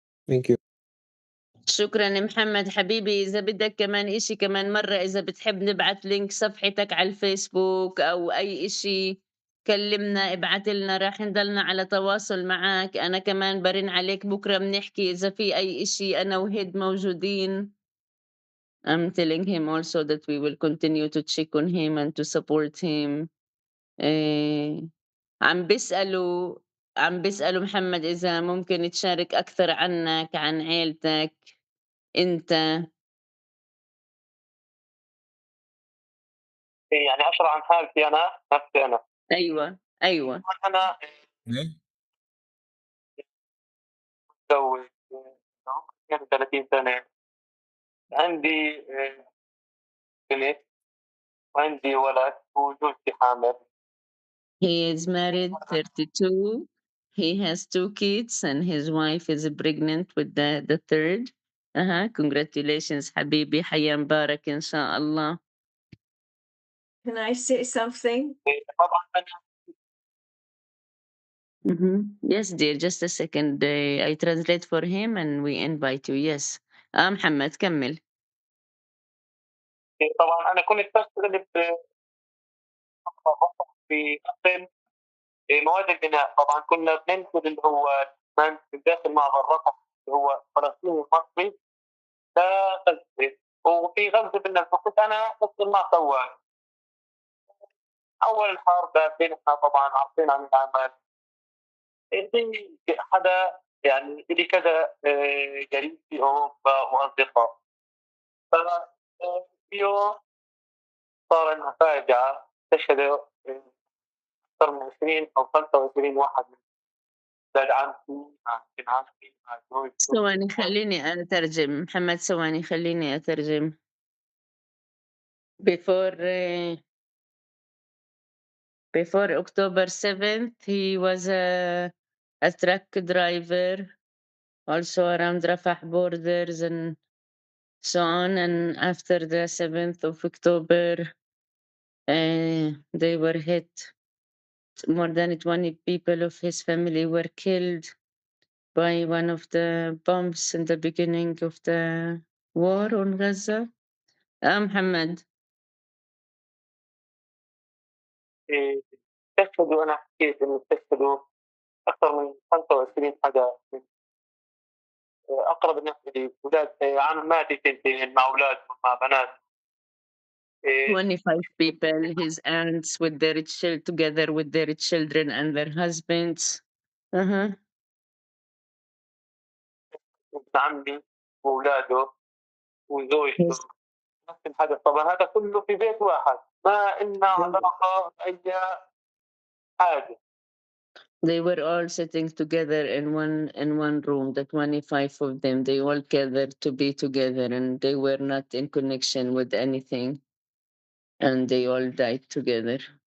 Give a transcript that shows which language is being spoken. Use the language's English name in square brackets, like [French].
[English] Thank you. [Arabic] شكرًا محمد حبيبي، إذا بدك كمان إشي كمان مرّة إذا بتحب نبعت لينك صفحتك على الفيسبوك أو أي إشي كلّمنا، ابعت لنا راح نضلنا على تواصل معاك، أنا كمان بارن عليك بكرة بنحكي إذا في أي إشي أنا وهيد موجودين. [English] I'm telling him also that we will continue to check on him and to support him. [Arabic] آآ عم بيسألوا عم بيسألوا محمد إذا ممكن تشارك أكثر عنّك، عن عيلتك، أنت. يعني أشرح عن حالتي أنا، نفسي أنا. أيوه، أيوه. أنا إيه؟ متزوج عمري 32 سنة، عندي بنت وعندي ولد وزوجتي حامل. [English] He is married, 32. He has 2 kids and his wife is pregnant with the third. Congratulations [Arabic] حبيبي، حياة مبارك إن شاء الله. [English] Can I say something? [Arabic] طبعًا أنا [English] Yes dear, just a second. I translate for him and we invite you. Yes. [Arabic] محمد كمّل. طبعًا أنا كنت باشتغل في قسم مواد البناء. طبعًا كنا بننقل اللي هو من داخل معبر رفح اللي هو فلسطيني المصري لغزة، وفي غزة بالنسبة كنت أنا أشتغل مع سواق. أول الحرب بيننا طبعًا عارفين عن العمل. في حدا يعني إلي كذا قريب في أوروبا وأصدقاء. ف في يوم صار لنا فاجعة، استشهدوا أكثر من 20 أو 25 واحد من ولاد عمتي مع بنت عمتي مع زوجته. ثواني خلّيني أترجم، محمد ثواني خلّيني أترجم. [English] Before before October 7th, he was a truck driver also around Rafah borders and so on. And after the 7th of October, they were hit. More than 20 people of his family were killed by one of the bombs in the beginning of the war on Gaza. Muhammad. [Arabic] استشهدوا أنا حكيت إنه استشهدوا أكثر من 25 حدا من أقرب الناس إلي، ولاد عماتي تنتين مع أولادهم مع بنات. [English] 25 people, his aunts with their together with their children and their husbands. Uh-huh. [Arabic] ابن عمي وأولاده وزوجته. [English] His [Arabic] نفس الحدث طبعًا هذا كله في بيت واحد. ما إلنا علاقة بأي حاجة. [English] They were all sitting together in one room, the 25 of them. They all gathered to be together, and they were not in connection with anything. And they all died together.